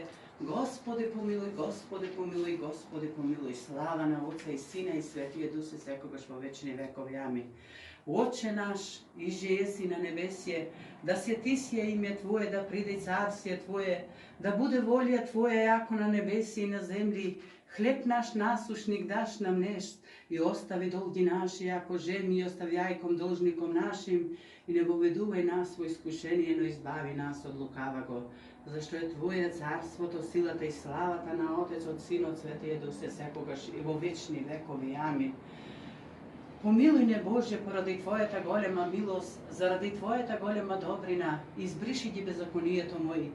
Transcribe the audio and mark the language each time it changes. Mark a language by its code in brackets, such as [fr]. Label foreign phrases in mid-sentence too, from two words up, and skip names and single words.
[mk] Господи, помилуј, Господи, помилуј, Господи, помилуј. Слава на Отца и Сина и Светиот Дух се секогаш во вечни векови. Амин. [cu] Отче наш, иже еси на небесие, да светисија име Твое, да приде царствие Твое, да буде волја Твоја јако на небеси и на земји. Хлеб наш насушник даш нам днес и остави долги наши, ако жеми и оставјај должником нашим, и не воведувај нас во искушение, но избави нас од лукаваго. [mk] Зашто е Твое царството, силата и славата на Отецот, Синот, Светиот Дух се секогаш и во вечни векови. Амин. Помилуј не, Боже, поради Твојата голема милост, заради Твојата голема добрина, избриши ги беззаконието мој.